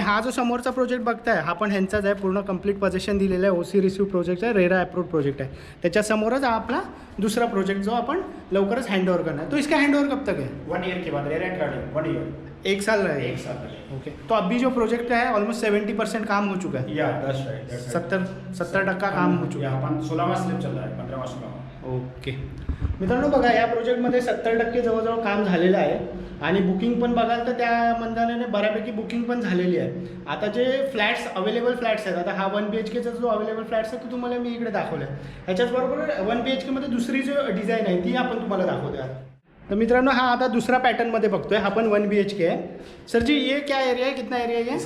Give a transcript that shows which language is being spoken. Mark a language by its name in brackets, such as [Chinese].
[Marathi] आणि हा जो समोरचा प्रोजेक्ट बघताय हा पण ह्यांचाच आहे पूर्ण कंप्लीट पोझिशन दिलेलं आहे OC रिसिव्ह प्रोजेक्ट आहे रेरा अप्रूव्ड प्रोजेक्ट आहे त्याच्यासमोरच हा आपला दुसरा प्रोजेक्ट जो आपण लवकरच हँडओव्हर करणार [Hindi] तो इसका हँडओव्हर कब तक है 1 ईयर के बाद रेरा गार्डन 1 ईयर 1 साल रहेगा 1 साल तक ओके तो अभी जो प्रोजेक्ट है ऑलमोस्ट 70% काम हो चुका है [English] या [Hindi] 70% काम हो चुका है आपण 16वां स्लेब चल रहा है 15वां 16वां [Marathi] ओके मित्रांनो बघा या प्रोजेक्टमध्ये 70% जवळजवळ काम झालेलं आहे आणि बुकिंग पण बघाल तर त्या मंदानाने बऱ्यापैकी बुकिंग पण झालेली आहे आता जे फ्लॅट्स अवेलेबल फ्लॅट्स आहेत आता हा 1 BHKचा जो अवेलेबल फ्लॅट्स आहे तो तुम्हाला मी इकडे दाखवला आहे ह्याच्याचबरोबर 1 BHKमध्ये दुसरी जो डिझाईन आहे ती आपण तुम्हाला दाखवतो आहे तर मित्रांनो हा आता दुसरा पॅटर्नमध्ये बघतोय हा पण 1 BHK आहे [Hindi] सर जी ये क्या एरिया है [Marathi] कितना एरिया है